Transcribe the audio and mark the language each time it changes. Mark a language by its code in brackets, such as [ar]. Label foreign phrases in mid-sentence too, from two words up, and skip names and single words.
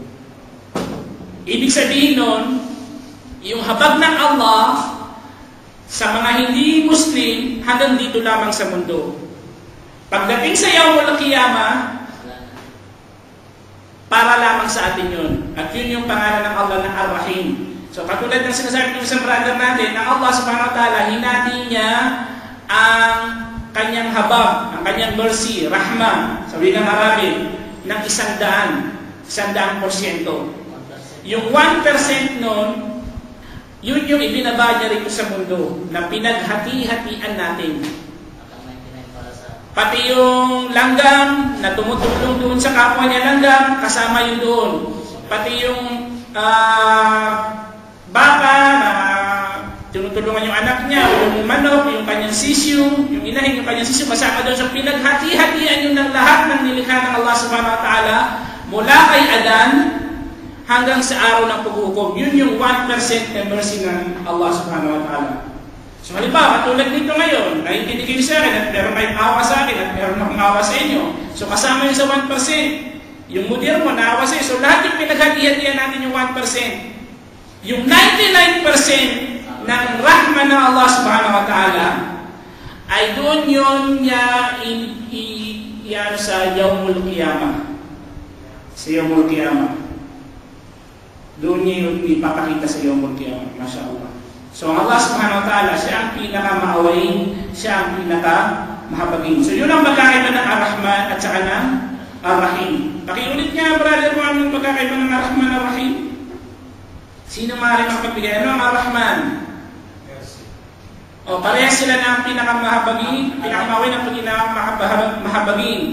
[tl] Ibig sabihin nun, yung habag ng Allah sa mga hindi Muslim hanggang dito lamang sa mundo. Pagdating sa Yawmul Qiyamah, para lamang sa atin yun. At yun yung pangalan ng Allah na Ar-Rahim. So katulad ng sinasabi ng isang brother natin, ang Allah [ar] سبحانه وتعالى, [tl] hinati niya ang kanyang habag, ang kanyang mercy, rahmah, sabi ng Arabic, ng 100%. Yung 1% nun, yun yung ibinaba niya rito sa mundo, na pinaghati-hatian natin. Pati yung langgam na tumutulong doon sa kapwa niya langgam, kasama yun doon. Pati yung baka na tinutulungan yung anak niya, yung manok, yung kanyang sisyo, yung inahin, yung kanyang sisyo, kasama doon. So pinaghati-hatian yun ng lahat ng nilikha ng Allah [ar] سبحانه وتعالى [tl] mula kay Adan hanggang sa araw ng paghukom. Yun yung 1% na mercy ng Allah [ar] سبحانه وتعالى. [tl] So halimbawa, katulad nito ngayon, nakikinig kayo sa akin at meron kayong awa sa akin at meron akong awa sa inyo. So kasama yun sa 1%. Yung mudir mo, naawa sa iyo. So lahat yung pinaghati-hatian natin yung 1%. Yung 99% ng rahman ng Allah [ar] سبحانه وتعالى [tl] ay doon yun niya iyan sa Yawmul Qiyamah. Sa Yawmul Qiyamah. Doon niya yung ipapakita sa Yawmul Qiyamah. [ar] ما شاء الله. So الله سبحانه وتعالى, [tl] siya ang pinakamaawain, siya ang pinakamahabagin. So yun ang magkakaiba ng Ar-Rahman at saka ng Ar-Rahim. Pakiulit nga, brother mo, ang magkakaiba ng Ar-Rahman at Ar-Rahim. Sino maaaring mapagbigay? Ano ang Ar-Rahman? O, parehas sila ng pinakamahabagin, pinakamawin ang pinakamahabagin.